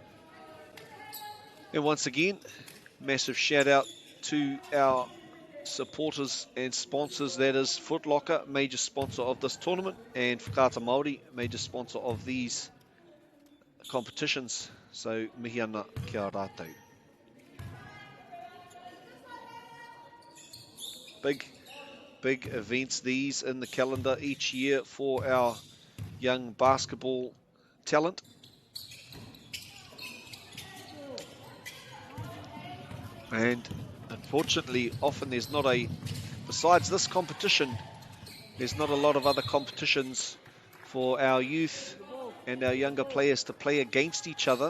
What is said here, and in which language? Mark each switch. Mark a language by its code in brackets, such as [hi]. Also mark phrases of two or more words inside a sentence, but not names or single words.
[en] And once again, massive shout out to our supporters and sponsors, that is Foot Locker, major sponsor of this tournament, and Whakata MāORI, major sponsor of these competitions. So [mi] mihi ana kia rātou. [en] Big events these in the calendar each year for our young basketball talent. And unfortunately, often there's not besides this competition, there's not a lot of other competitions for our youth and our younger players to play against each other.